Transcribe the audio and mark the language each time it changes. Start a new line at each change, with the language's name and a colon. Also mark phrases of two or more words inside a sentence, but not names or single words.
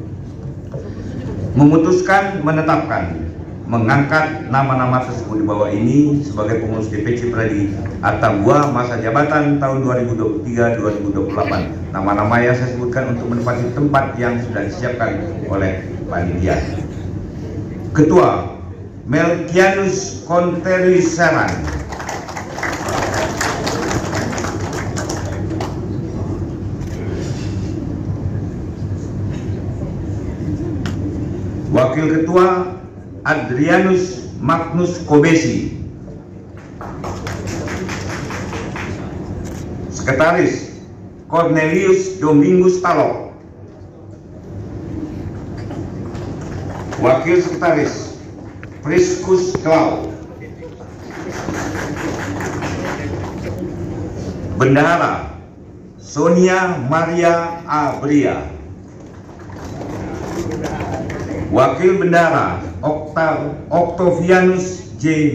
Indonesian: Memutuskan menetapkan mengangkat nama-nama tersebut di bawah ini sebagai pengurus DPC Pradi Atambua masa jabatan tahun 2023-2028. Nama-nama yang saya sebutkan untuk menempati tempat yang sudah disiapkan oleh panitia. Ketua Melkianus Konterius Seran. Wakil Ketua Adrianus Magnus Kobesi. Sekretaris Cornelius Domingus Talok. Wakil Sekretaris Priscus Klau. Bendahara Sonia Maria Abria. Wakil Bendahara Octavianus J.